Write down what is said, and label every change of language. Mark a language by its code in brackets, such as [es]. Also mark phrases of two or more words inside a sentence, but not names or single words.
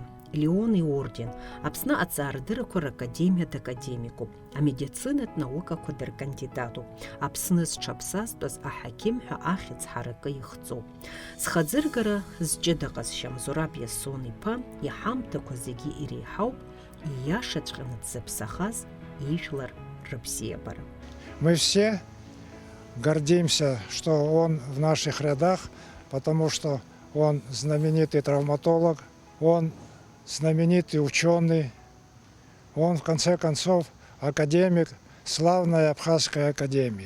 [ab] Леон иорден, Аԥсны аҵаарадыррақәа ракадемиа дакадемикуп, амедицинатә наукақәа дыркандидатуп, Аԥсны зҽаԥсазтәыз аҳақьым ҳәа ахьӡ ҳаракы ихҵоуп. Зхаӡыргара зҷыда ҟазшьам Зураб Иасон иԥа иҳамҭақәа зегьы иреиҳауп, ииашаҵәҟьаны дзыԥсахаз ижәлар рыбзиабара. [ru] Мы все гордимся, что он в наших рядах, потому что он знаменитый травматолог, он знаменитый ученый, он, в конце концов, академик славной Абхазской академии.